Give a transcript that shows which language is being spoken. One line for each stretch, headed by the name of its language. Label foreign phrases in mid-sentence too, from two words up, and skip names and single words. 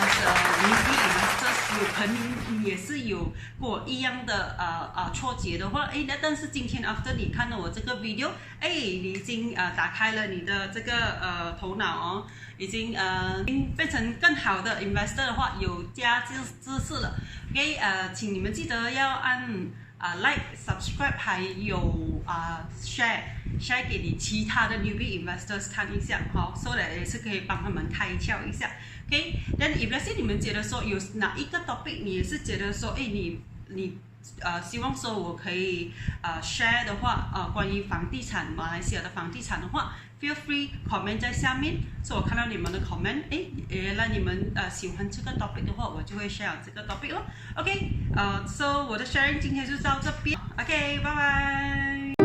Chinese: 有可能也是有跟我一样的挫折的话，那但是今天 after 你看了我这个 video， 你已经打开了你的这个头脑已经变成更好的 investor 的话，有加知识了。OK， 请你们记得要按 like、subscribe 还有share 给你其他的
English: newbie investors
Chinese: 看一下 ，
English: so that
Chinese: 也是可以帮他们开窍一下。OK， 但
English: if let's say
Chinese: 你们觉得说有哪一个 topic 你也是觉得说，你希望说我可以share 的话，关于房地产，马来西亚的房地产的话 ，
English: feel free comment
Chinese: 在下面，所以我看到你们的 comment， 原来你们喜欢这个 topic 的话，我就会 share 这个 topic 咯。OK，so 我的 sharing 今天就到这边。OK， 拜拜。